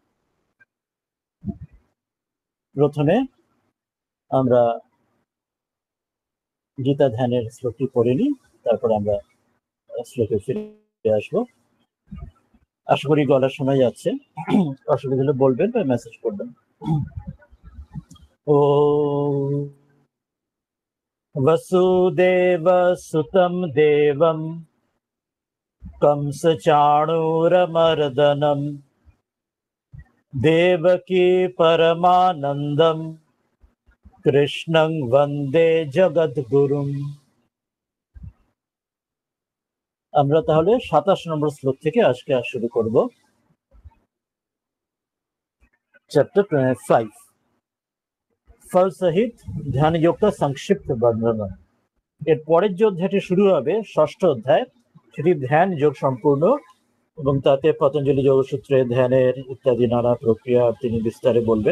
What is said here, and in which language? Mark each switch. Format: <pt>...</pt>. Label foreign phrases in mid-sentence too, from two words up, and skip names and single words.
<bn>প্রথমে আমরা গীতা ধ্যানের শ্লোকটি পড়ে নিই, তারপর আমরা শ্লোকে ফিরে আসবো। আশা করি গলা শোনা যাচ্ছে, অসুবিধা হলে বলবেন বা মেসেজ করবেন।</bn> <sa>ও वसुदेव सुतं देवं कंसचाणूरमर्दनं देवकी परमानन्दं कृष्णं वन्दे जगद्गुरुं।</sa> <bn>আমরা তাহলে 27 নম্বর শ্লোক থেকে আজকে শুরু করব। চ্যাপ্টার 5, ফল সহিত ধ্যান যোগটা সংক্ষিপ্ত বর্ণনা। এর পরের যে অধ্যায়টি শুরু হবে, ষষ্ঠ অধ্যায়, সেটি ধ্যান যোগ সম্পূর্ণ, এবং তাতে পতঞ্জলি যোগসূত্রে ধ্যানের ইত্যাদি নানা প্রক্রিয়া তিনি বিস্তারে বলবেন।</bn>